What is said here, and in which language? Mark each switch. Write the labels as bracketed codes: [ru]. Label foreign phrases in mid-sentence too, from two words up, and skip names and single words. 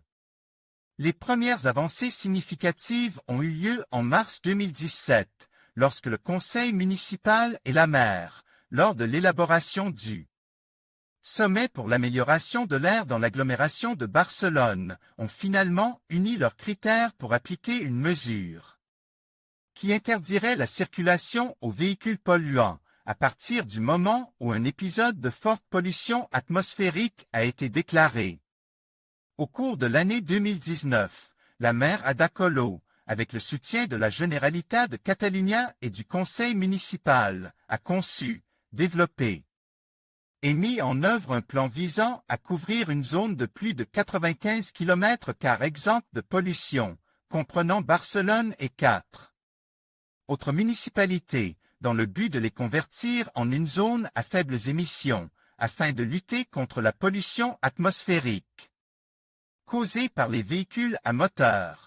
[fr] Les premières avancées significatives ont eu lieu en mars 2017, lorsque le conseil municipal et la maire, lors de l'élaboration du Sommet pour l'amélioration de l'air dans l'agglomération de Barcelone, ont finalement uni leurs critères pour appliquer une mesure qui interdirait la circulation aux véhicules polluants à partir du moment où un épisode de forte pollution atmosphérique a été déclaré. Au cours de l'année 2019, la maire Ada Colau, avec le soutien de la Generalitat de Catalunya et du conseil municipal, a conçu, développé et mis en œuvre un plan visant à couvrir une zone de plus de 95 km² exempte de pollution, comprenant Barcelone et 4 autres municipalités, dans le but de les convertir en une zone à faibles émissions, afin de lutter contre la pollution atmosphérique causée par les véhicules à moteur.